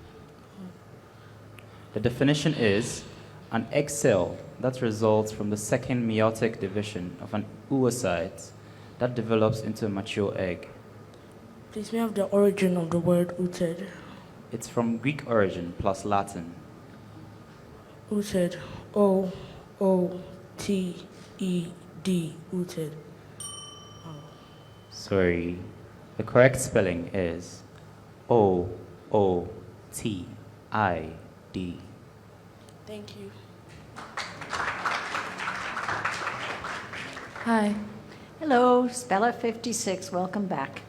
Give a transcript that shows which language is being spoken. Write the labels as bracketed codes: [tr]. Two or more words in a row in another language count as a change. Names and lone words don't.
[en] The definition is an egg cell that results from the second meiotic division of an oocyte that develops into a mature egg. Please may I have the origin of the word ooted? It's from Greek origin plus Latin. Ooted. O-O-T-E-D. Ooted. Sorry. The correct spelling is O-O-T-I-D. Thank you. Hi. Hello, Speller 56. Welcome back.